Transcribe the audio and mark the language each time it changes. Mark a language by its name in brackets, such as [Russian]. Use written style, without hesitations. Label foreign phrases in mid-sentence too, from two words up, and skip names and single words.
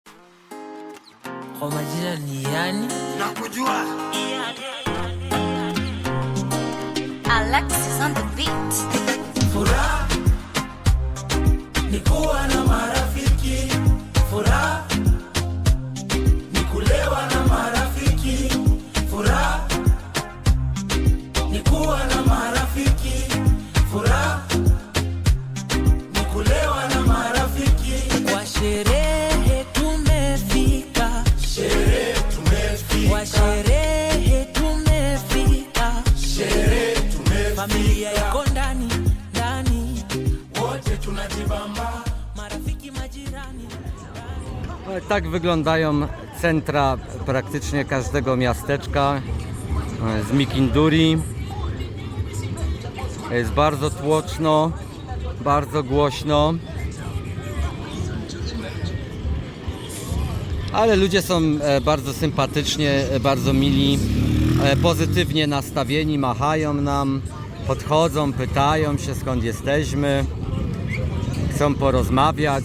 [Swahili] Kwa majina ni yani nakujua [English] Alexis on the beat. [Swahili] furaha ni kuwa na marafiki, furaha ni kulewa na marafiki, furaha ni kuwa na marafiki, furaha ni kulewa na marafiki. Kwa sherehe tumefika, sherehe tumefika, kwa sherehe tumefika, sherehe tumefika, familia iko ndani ndani, wote tunajibamba, marafiki majirani. [Polish] Tak wyglądają centra praktycznie każdego miasteczka z Mikinduri. Jest bardzo tłoczno, bardzo głośno, ale ludzie są bardzo sympatycznie, bardzo mili, pozytywnie nastawieni, machają nam, podchodzą, pytają się skąd jesteśmy, chcą porozmawiać.